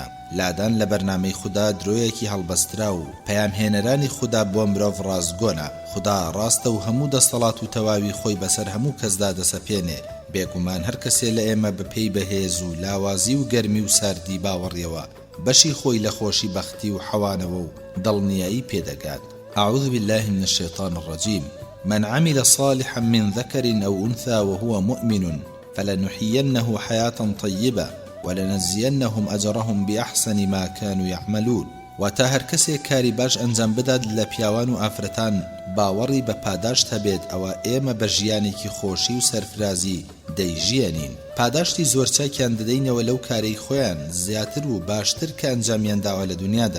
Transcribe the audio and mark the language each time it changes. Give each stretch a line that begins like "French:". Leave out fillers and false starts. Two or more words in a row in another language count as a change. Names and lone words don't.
Central Kurdish: لادان لە بەرنامەی خوددا درۆیەکی هەڵبەسترا و پەیامهێنەرانی خوددا بۆ مرۆڤ ڕاستگۆنە. خوددا ڕاستە و هەموو دەسەڵات و تەواوی خۆی بەسەر هەموو کەسدا دەسەپێنێ. بێگومان هەر کەسێ لە ئێمە بەپێی بەهێز و لاوازی و گەرمی و ساردی باوەڕیەوە بەشی خۆی لە خۆشی بەختی و حەوانەوە و دڵنیایی پێدەگات.
Arabic: أعوذ بالله من الشيطان الرجيم من عمل صالحا من ذكر أو أنثى وهو مؤمن فلنحيينه حياة طيبة ولنجزينهم أجرهم بأحسن ما كانوا يعملون.
Central Kurdish: واتا هەر کەسێک کاری باش ئەنجام بدات لە پیاوان و ئافرەتان باوەڕی بە پاداشت هەبێت ئەوە ئێمە بە ژیانێکی خۆشی و سەرفرازی دەیژیانین. پاداشتی زۆر چاکیان دەدەینەوە لەو کارەی خۆیان زیاتر و باشتر کە ئەنجامیان داوە لە دنیادا.